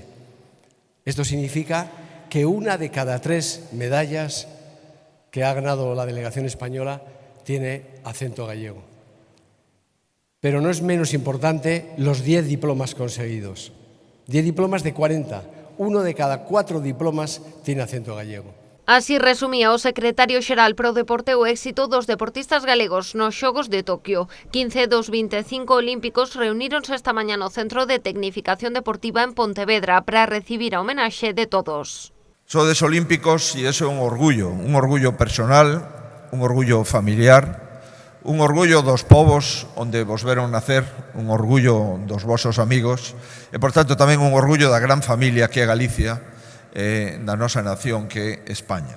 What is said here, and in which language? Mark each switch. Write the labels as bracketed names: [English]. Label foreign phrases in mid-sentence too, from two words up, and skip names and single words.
[Spanish] Esto significa que 1 de cada 3 medallas que ha ganado la delegación española tiene acento gallego. Pero no es menos importante los 10 diplomas conseguidos. 10 diplomas de 40. 1 de cada 4 diplomas tiene acento gallego. [Galician] Así resumía o secretario xeral pro deporte o éxito dos deportistas galegos nos Xogos de Toquio. 15 dos 25 olímpicos reuníronse esta mañá no Centro de Tecnificación Deportiva en Pontevedra para recibir a homenaxe de todos. Sodes olímpicos e iso é un orgullo personal, un orgullo familiar, un orgullo dos povos onde vos veron nacer, un orgullo dos vosos amigos e, por tanto, tamén un orgullo da gran familia que é Galicia, da nosa nación que é España.